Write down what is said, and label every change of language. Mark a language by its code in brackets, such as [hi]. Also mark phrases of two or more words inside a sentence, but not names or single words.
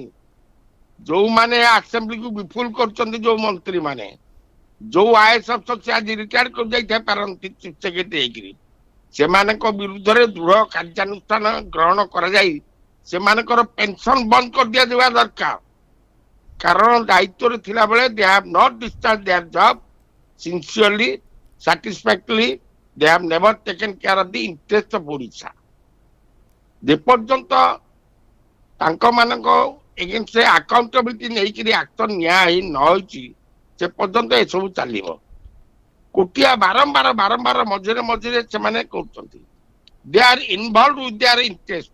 [or] ଯୋଉମାନେ ଆସେମ୍ବଲିକୁ ବିଫୁଲ କରୁଛନ୍ତି, ଯୋଉ ମନ୍ତ୍ରୀ ମାନେ, ଯୋଉ [en] IAS officer [or] ସେ ଆଜି ରିଟାୟାର୍ଡ କରି ଯାଇଥାଇ ପାରନ୍ତି [en] chief secretary [or] ହେଇକିରି, ସେମାନଙ୍କ ବିରୁଦ୍ଧରେ ଦୃଢ କାର୍ଯ୍ୟାନୁଷ୍ଠାନ ଗ୍ରହଣ କରାଯାଇ ସେମାନଙ୍କର ପେନସନ ବନ୍ଦ କରିଦିଆଯିବା ଦରକାର। କାରଣ ଦାୟିତ୍ୱରେ ଥିଲାବେଳେ [en] they have not discharged their job sincerely, satisfactorily, they have never taken care of the interest of Odisha. [or] ଯେପର୍ଯ୍ୟନ୍ତ ତାଙ୍କ ମାନଙ୍କ [en] againstରେ accountability [or] ନେଇକିରି ଆକ୍ସନ ନିଆ ହେଇ ନ ହୋଇଛି, ସେ ପର୍ଯ୍ୟନ୍ତ ଏସବୁ ଚାଲିବ। କୋଟିଆ ବାରମ୍ବାର ମଝିରେ ସେମାନେ କରୁଛନ୍ତି। [en] they are involve with their interest.